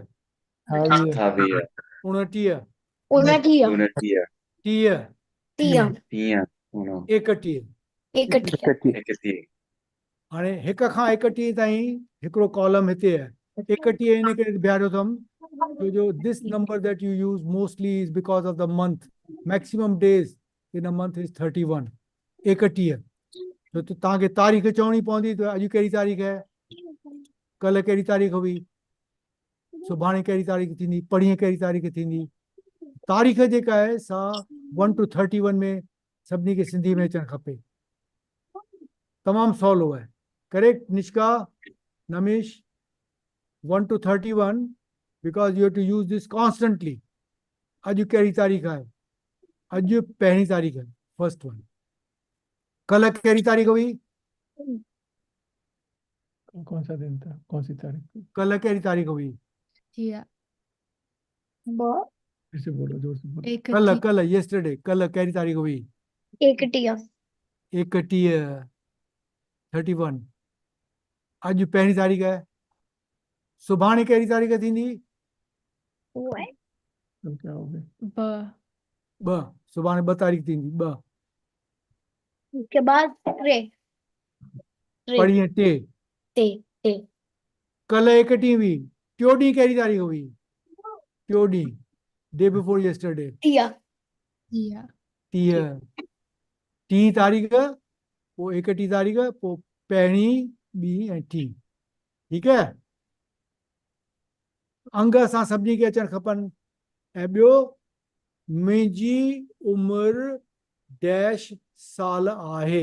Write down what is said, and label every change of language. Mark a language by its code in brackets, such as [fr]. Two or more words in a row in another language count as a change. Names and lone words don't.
[sd] 28, 28, 29, 29, 30, 30, 31. 31. हाणे हिक खां 31 ताईं हिकिड़ो कॉलम हिते आहे. 31 इन करे बीहारियो अथमि छो जो [en] this number that you use mostly is because of the month. maximum days in a month is 31. 31. [sd] छो त तव्हांखे तारीख़ चवणी पवंदी त अॼु कहिड़ी तारीख़ आहे, कल्ह कहिड़ी तारीख़ हुई, सुभाणे कहिड़ी तारीख़ थींदी, परीहं कहिड़ी तारीख़ थींदी. तारीख़ जेका आहे सा 1 to 31 में सभिनी खे सिंधी में अचणु खपे. तमामु सवलो आहे. करेक्ट निष्का, नमेश? [en] 1 to 31 because you have to use this constantly. [sd] अॼु कहिड़ी तारीख़ आहे? अॼु पहिरीं तारीख़ आहे, [en] first one. [sd] कल्ह कहिड़ी तारीख़ हुई? [hi] कौन सा दिन था, कौन सी तारीख? [sd] कल्ह कहिड़ी तारीख़ हुई? [hi] फिर से बोलो, जोर से बोलो. [sd] कल्ह कल्ह yesterday कल्ह कहिड़ी तारीख़ हुई? 31. 31. अॼु पहिरीं तारीख़ आहे. सुभाणे कहिड़ी तारीख़ थींदी? [hi] अब क्या हो गया? [sd] ब ब सुभाणे 2 तारीख थींदी 2 [hi] उसके बाद [sd] टे टे परीहं टे टे टे कल्ह 31 हुई टियों ॾींहुं कहिड़ी तारीख़ हुई टियों ॾींहुं [en] day before yesterday [sd] टिया टिया 30 टी तारीख़ पोइ 31 तारीख़ पोइ पहिरीं ॿी ऐं टी ठीकु आहे अंग असां सभिनी खे अचणु खपनि ऐं ॿियो मुंहिंजी उमिरि डैश साल आहे